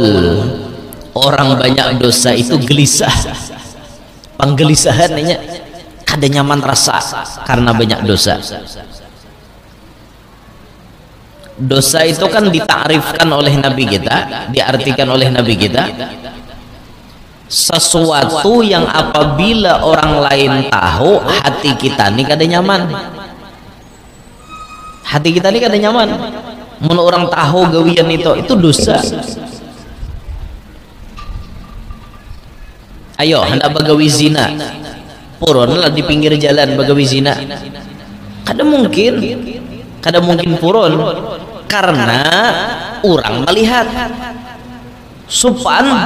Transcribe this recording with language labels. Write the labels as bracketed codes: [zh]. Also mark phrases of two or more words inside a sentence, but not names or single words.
[id] Orang banyak dosa itu gelisah, penggelisahan ini [bjn] kada nyaman rasa [id] karena banyak dosa. Dosa itu kan ditakrifkan oleh Nabi kita, diartikan oleh Nabi kita, sesuatu yang apabila orang lain tahu, hati kita ini [bjn] kada nyaman. Hati kita ini kada nyaman. Mun orang tahu gawian itu dosa. Ayo hendak bagawi zina, purunlah di pinggir jalan bagawi zina. Kada mungkin purun, karena orang melihat sopan.